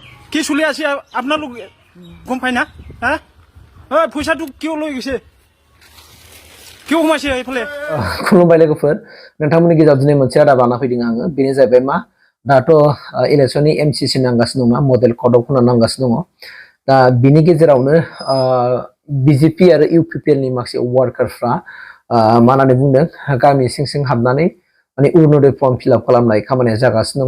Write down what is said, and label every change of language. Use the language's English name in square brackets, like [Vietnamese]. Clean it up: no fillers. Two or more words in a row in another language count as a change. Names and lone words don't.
[Assamese] কি চলি আছে আপোনালোক গম পাই না হা পইচাটো কিয় লৈ গৈছে কিয় সোমাইছে এইফালে [Bodo] खुलुमबाय लोगोफोर नोंथांमोननि गेजेराव दिनै मोनसे रादाब लाना फैदों आङो बेनो जाहैबाय मा दाथ' इलेक्सननि MCC नांगासिनो दं [English] model code of conduct [Bodo] नांगासिनो दङ दा बिनि गेजेरावनो BJP आरो UPPL नि माखासे वार्कारफ्रा मा होननानै बुंदों गामि सिं सिं हाबनानै माने अरुणोदय [English] form fill-up [Bodo] खालामनाय खामानिया जागासिनो